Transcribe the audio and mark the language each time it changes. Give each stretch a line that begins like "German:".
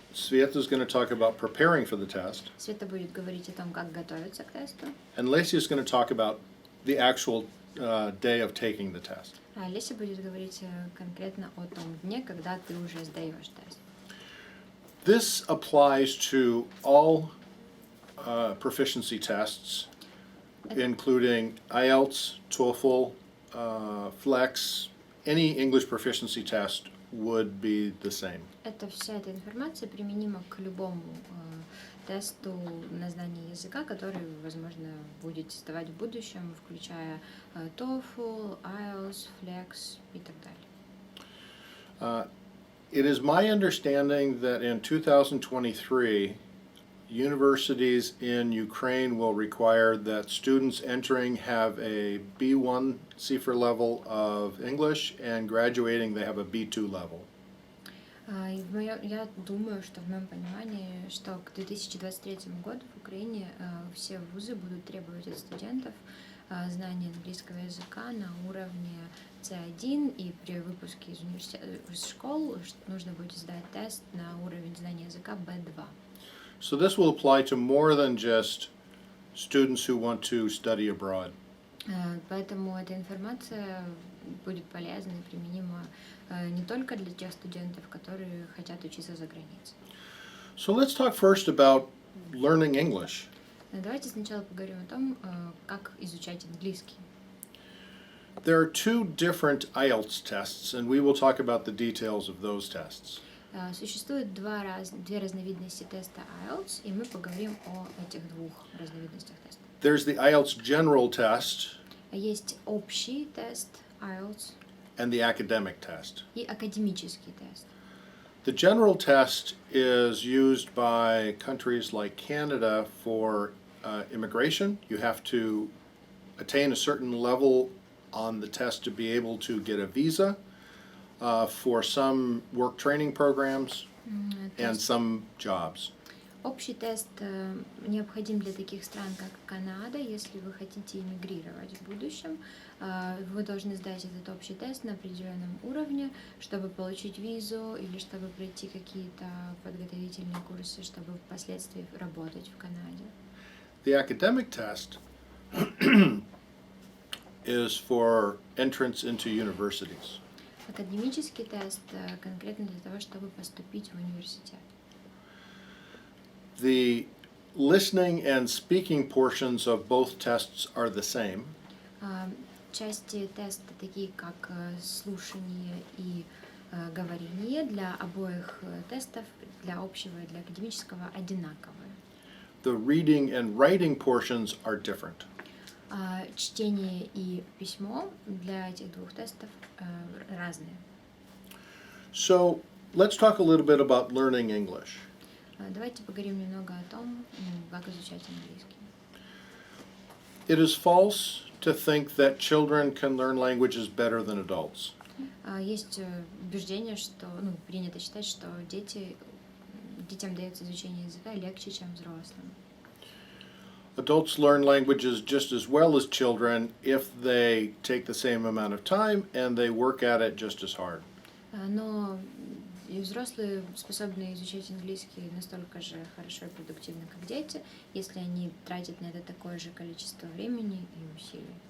English: Sveta is going to talk about preparing for the test.
Russian: Света будет говорить о том, как готовиться к тесту.
English: And Lacey is going to talk about the actual day of taking the test.
Russian: А Леся будет говорить конкретно о том дне, когда ты уже сдаешь тест.
English: This applies to all proficiency tests, including IELTS, TOEFL, Flex. Any English proficiency test would be the same.
Russian: Вся эта информация применима к любому тесту на знание языка, который, возможно, будете сдавать в будущем, включая TOEFL, IELTS, Flex и так далее.
English: It is my understanding that in 2023, universities in Ukraine will require that students entering have a B1 CFR level of English and graduating they have a B2 level.
Russian: Я думаю, что в моем понимании, что к 2023 году в Украине все вузы будут требовать от студентов знания английского языка на уровне C1, и при выпуске из школ нужно будет сдать тест на уровень знания языка B2.
English: So this will apply to more than just students who want to study abroad.
Russian: Поэтому эта информация будет полезна и применима не только для тех студентов, которые хотят учиться за границей.
English: So let's talk first about learning English.
Russian: Давайте сначала поговорим о том, как изучать английский.
English: There are two different IELTS tests, and we will talk about the details of those tests.
Russian: Существует две разновидности теста IELTS, и мы поговорим о этих двух разновидностях теста.
English: There's the IELTS general test.
Russian: Есть общий тест IELTS
English: And the academic test.
Russian: И академический тест.
English: The general test is used by countries like Canada for immigration. You have to attain a certain level on the test to be able to get a visa for some work training programs and some jobs.
Russian: Общий тест необходим для таких стран, как Канада. Если вы хотите эмигрировать в будущем, вы должны сдать этот общий тест на определенном уровне, чтобы получить визу или чтобы пройти какие-то подготовительные курсы, чтобы впоследствии работать в Канаде.
English: The academic test is for entrance into universities.
Russian: Академический тест конкретно для того, чтобы поступить в университет.
English: The listening and speaking portions of both tests are the same.
Russian: Части теста, такие как слушание и говорение, для обоих тестов, для общего и для академического, одинаковые.
English: The reading and writing portions are different.
Russian: Чтение и письмо для этих двух тестов разные.
English: So let's talk a little bit about learning English.
Russian: Давайте поговорим немного о том, как изучать английский.
English: It is false to think that children can learn languages better than adults.
Russian: Есть убеждение, что принято считать, что детям дается изучение языка легче, чем взрослым.
English: Adults learn languages just as well as children if they take the same amount of time and they work at it just as hard.
Russian: Но и взрослые способны изучать английский настолько же хорошо и продуктивно, как дети, если они тратят на это такое же количество времени и усилий.